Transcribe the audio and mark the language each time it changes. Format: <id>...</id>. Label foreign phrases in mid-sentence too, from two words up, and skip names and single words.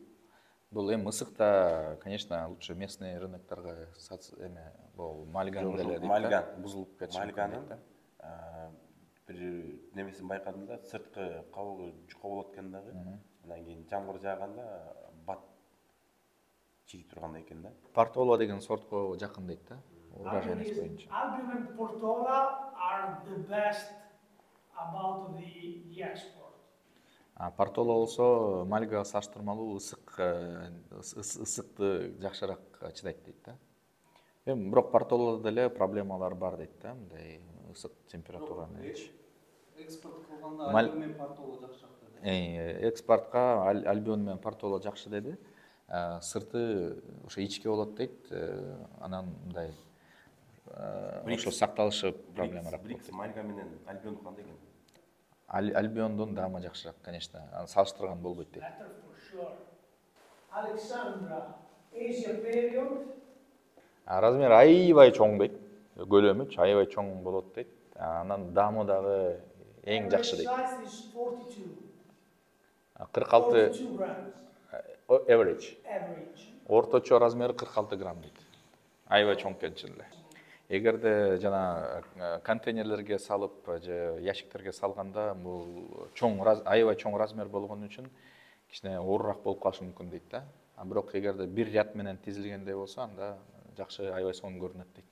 <ky>Бул эми ысыкта, конечно,</ky> <ru>лучше местный</ru> <ky>рыноктарга бул мальган деле дейт. Бузулуп кетиши мүмкүн дейт да. Бир немесин байкадым да, сырткы кабыгы жука болот экен дагы. Анан кийин жамгыр жааганда бат чийип тургандай экен да. Портола деген сортко жакын дейт да. Урожайность боюнча.</ky> <en>Albion and Portola are the best about the export.</en> <ky>Портола болсо мальга салыштырмалуу ысыкты жакшыраак чыдайт дейт да. Эми бирок портолада деле проблемалар бар дейт да, мындай ысык температураны. Экспорт кылганда Альбион менен Портола жакшыраак деди. Экспортко Альбион менен Портола жакшы деди. Сырты ошо ичке болот дейт. Анан мындай ошо сакталышы проблемараак болот. Брикс мальга менен Альбион кандай экен? Альбиондун даамы жакшыраак, конечно. Аны салыштырган болбойт дейт.</ky> <en>Better for sure. Alexandra, Asia period.</en> <ky>Размер аябай чоң дейт. Көлөмү аябай чоң болот дейт. Анан даамы дагы эң жакшы дейт.</ky> <en>Size is 42. 46 42 grams average. average.</en> <ky>Орточо размери 46 грамм дейт. Аябай чоң экен чын эле. Эгерде жана контейнерлерге салып же ящиктерге салганда бул аябай чоң размер болгон үчүн кичине оорураак болуп калышы мүмкүн дейт да. Бирок эгерде бир ряд менен тизилгендей болсо анда жакшы аябай сонун көрүнөт дейт.</ky>